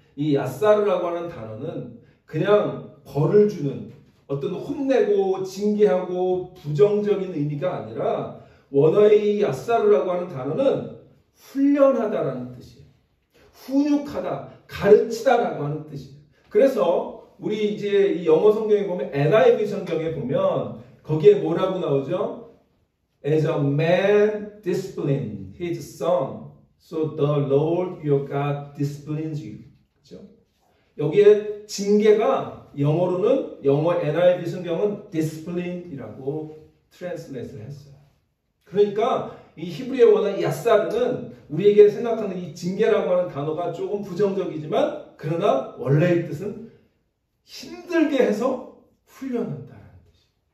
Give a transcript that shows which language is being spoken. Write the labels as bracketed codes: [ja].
[ko] 이 야사르라고 하는 단어는 그냥 벌을 주는 어떤 혼내고 징계하고 부정적인 의미가 아니라 원어의 이 야사르라고 하는 단어는 훈련하다라는 뜻이에요. 훈육하다, 가르치다라고 하는 뜻이에요. 그래서 우리 이제 이 영어 성경에 보면 NIV 성경에 보면 거기에 뭐라고 나오죠? [en] As a man disciplined his son, so the Lord your God disciplines you. [ko] 그렇죠? 여기에 징계가 영어로는 영어 NIV 성경은 discipline이라고 트랜스레이트를 했어요. 그러니까 이 히브리어 원어 야사르는 우리에게 생각하는 이 징계라고 하는 단어가 조금 부정적이지만 그러나 원래의 뜻은 힘들게 해서 훈련한다는 뜻이에요.